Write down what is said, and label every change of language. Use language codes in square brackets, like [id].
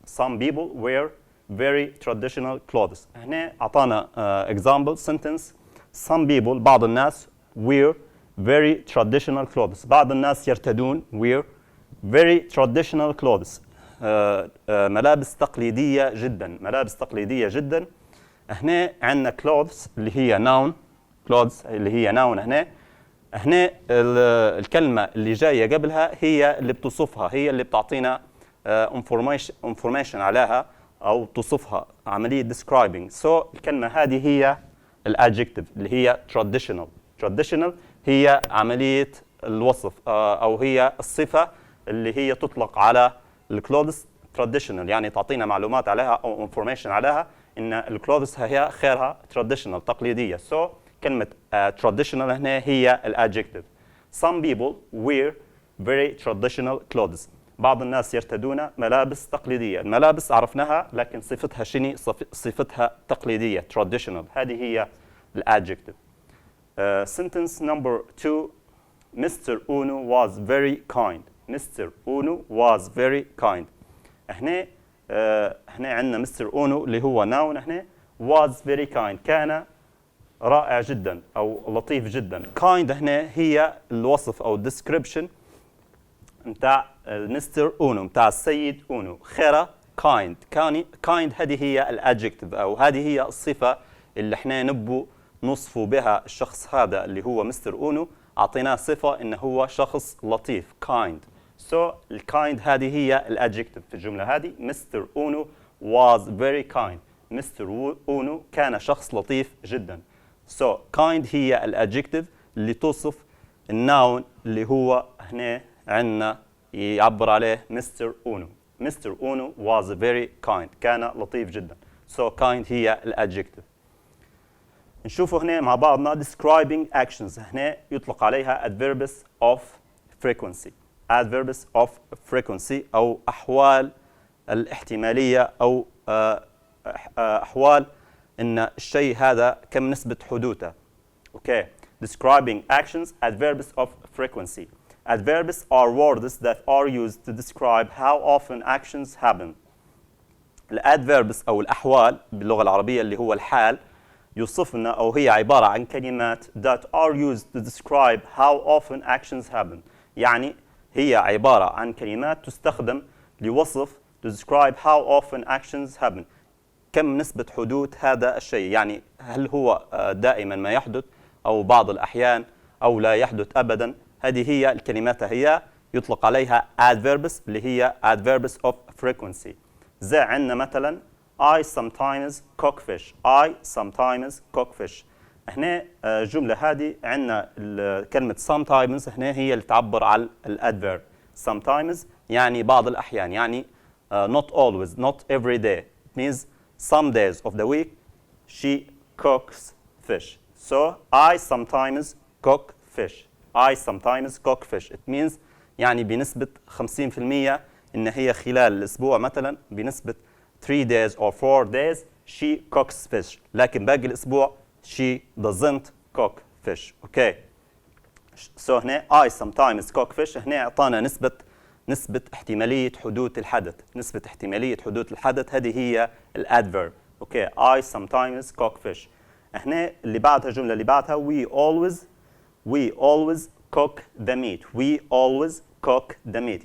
[en] Some people wear very traditional clothes. [ar] هنا أعطانا [en] example sentence. Some people [ar] بعض الناس [en] wear very traditional clothes. [ar] بعض الناس يرتدون [en] wear very traditional clothes. [ar] ملابس تقليدية جدا. ملابس تقليدية جدا. هنا عندنا clothes اللي هي noun. clothes اللي هي noun. هنا الكلمة اللي جاية قبلها هي اللي بتصفها، هي اللي بتعطينا information عليها أو توصفها، عملية describing. So الكلمة هذه هي الadjective اللي هي traditional. traditional هي عملية الوصف أو هي الصفة اللي هي تطلق على الكلوثز traditional، يعني تعطينا معلومات عليها أو information عليها إن الكلوثز هي خيرها traditional تقليدية. So كلمة traditional هنا هي الadjective. [en] Some people wear very traditional clothes. [ar] بعض الناس يرتدون ملابس تقليدية. الملابس عرفناها لكن صفتها شنو؟ صفتها تقليدية traditional. هذه هي الadjective. [en] Sentence number 2. Mr. Uno was very kind. Mr. Uno was very kind. [ar] هنا عندنا Mr. Uno اللي هو noun. هنا [en] was very kind [ar] كان رائع جدا أو لطيف جدا. kind هنا هي الوصف أو description متاع مستر أونو، متاع السيد أونو. خيرة kind. kind هذه هي الادجكتيف أو هذه هي الصفة اللي احنا نبو نصفوا بها الشخص هذا اللي هو مستر أونو. أعطيناه صفة إنه هو شخص لطيف kind. so الkind هذه هي الادجكتيف في الجملة هذه. [en] Mister Ono was very kind. [ar] مستر أونو كان شخص لطيف جدا. so kind هي الادجكتيف اللي توصف الناون اللي هو هنا عندنا يعبر عليه مستر أونو. مستر أونو [en] was very kind. [ar] كان لطيف جدا. so kind هي الادجكتيف. نشوفوا هنا مع بعضنا [en] describing actions. [ar] هنا يطلق عليها [en] adverbs of frequency. adverbs of frequency [ar] أو أحوال الاحتمالية أو أحوال إن الشيء هذا كم نسبة حدوثه. [en] okay. describing actions, adverbs of frequency. Adverbs are words that are used to describe how often actions happen. [ar] الادverbs أو الأحوال باللغة العربية اللي هو الحال يوصفنا أو هي عبارة عن كلمات [en] that are used to describe how often actions happen. [ar] يعني هي عبارة عن كلمات تستخدم لوصف [en] to describe how often actions happen. [ar] كم نسبة حدوث هذا الشيء، يعني هل هو دائما ما يحدث أو بعض الأحيان أو لا يحدث أبدا. هذه هي الكلمات هي يطلق عليها adverbs اللي هي [en] adverbs of frequency. [ar] زي عندنا مثلا [en] I sometimes cook fish. I sometimes cook fish. [ar] هنا الجملة هذه عندنا كلمة sometimes هنا هي اللي تعبر عن الادفيرب. sometimes يعني بعض الأحيان، يعني [en] not always, not every day. It means some days of the week she cooks fish. So I sometimes cook fish. I sometimes cook fish. It means [ar] يعني بنسبة 50% إن هي خلال الأسبوع مثلا بنسبة [en] 3 days or 4 days she cooks fish. [ar] لكن باقي الأسبوع [en] she doesn't cook fish. Okay. So هنا I sometimes cook fish. [ar] هنا أعطانا نسبة احتمالية حدوث الحدث. نسبة احتمالية حدوث الحدث هذه هي الادفيرب. [en] Okay. I sometimes cook fish. [ar] هنا اللي بعدها الجملة اللي بعدها [en] we always cook the meat. We always cook the meat.